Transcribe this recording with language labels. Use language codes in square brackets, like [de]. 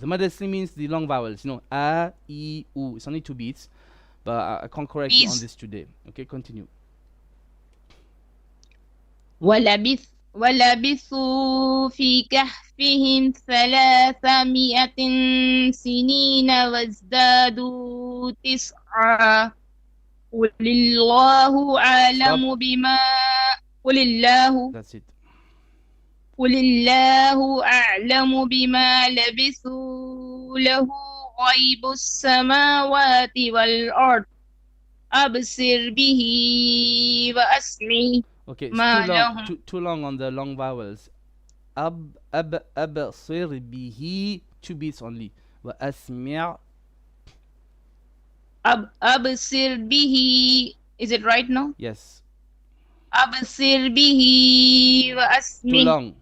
[en] The mad asli means the long vowels, a, e, u. It's only 2 beats, but I can't correct you on this today. Okay, continue. [ar] ولبثوا في كهفهم 300 سنين وازدادوا 9 قل الله أعلم بما [en] That's it. [ar] قل الله أعلم بما لبثوا له غيب السماوات والأرض أبصر به وأسمع. [en] Okay, it's too long on the long vowels. [ar] أبصر به, [en] 2 beats only. [ar] وأسمع. أبصر به. [en] Is it right now? Yes. [ar] أبصر به وأسمع.